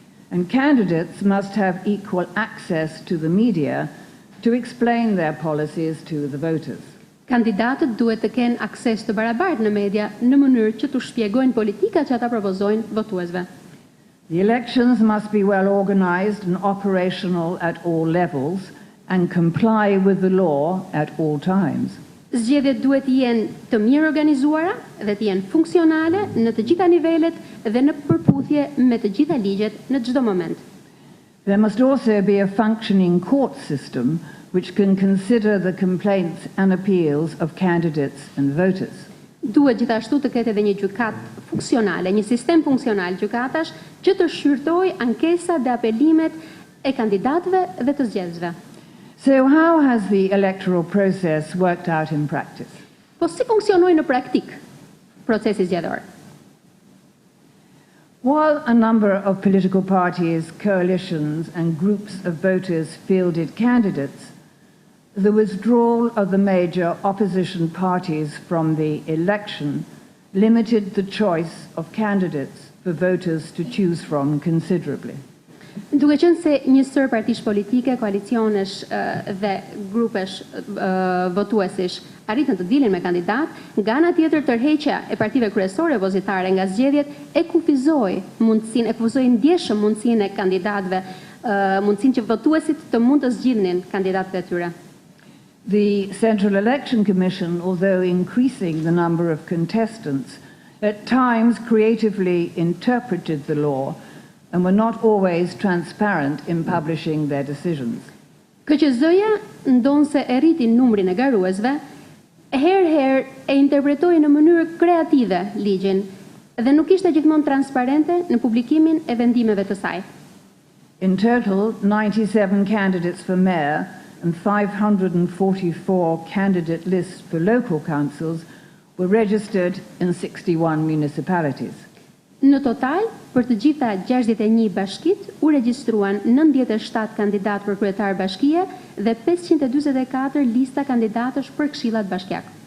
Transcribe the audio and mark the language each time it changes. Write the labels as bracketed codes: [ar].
[en] And candidates must have equal access to the media to explain their policies to the voters. [sq] Kandidatët duhet të kenë akses të barabartë në media në mënyrë që të shpjegojnë politikat që ata propozojnë votuesve. [en] The elections must be well organized and operational at all levels and comply with the law at all times. [sq] Zgjedhjet duhet të jenë të mirë organizuara dhe të jenë funksionale në të gjitha nivelet dhe në përputhje përputhje me të gjitha ligjet në çdo moment. [en] There must also be a functioning court system which can consider the complaints and appeals of candidates and voters. [sq] Duhet gjithashtu të ketë edhe një gjykatë funksionale, një sistem funksional gjykatash që të shqyrtojë ankesat dhe apelimet e kandidatëve dhe të zgjedhësve. [en] So how has the electoral process worked out in practice? [sq] Po si funksionoi në praktik procesi zgjedhor? [en] While a number of political parties, coalitions and groups of voters fielded candidates, the withdrawal of the major opposition parties from the election limited the choice of candidates for voters to choose from considerably. [sq] Duke qenë se një sër partish politike, koalicionesh dhe grupesh votuesish arritën të dilin me kandidat, nga ana tjetër tërheqja e partive kryesore opozitare nga zgjedhjet e kufizoi ndjeshëm mundësinë e kandidatëve, mundësinë që votuesit të mund të zgjidhnin kandidatët e tyre. [en] The Central Election Commission, although increasing the number of contestants, at times creatively interpreted the law and were not always transparent in publishing their decisions. [sq] KQZ-ja ndonse e rriti numrin e garuesve, herë e interpretoi në mënyrë kreative ligjin dhe nuk ishte gjithmonë transparente në publikimin e vendimeve të saj. [en] In total, 97 candidates for mayor and 544 candidate lists for local councils were registered in 61 municipalities. [sq] Në total, për të gjitha 61 bashkit, u regjistruan 97 kandidatë për kryetar bashkie dhe 544 lista kandidatësh për këshillat bashkiak.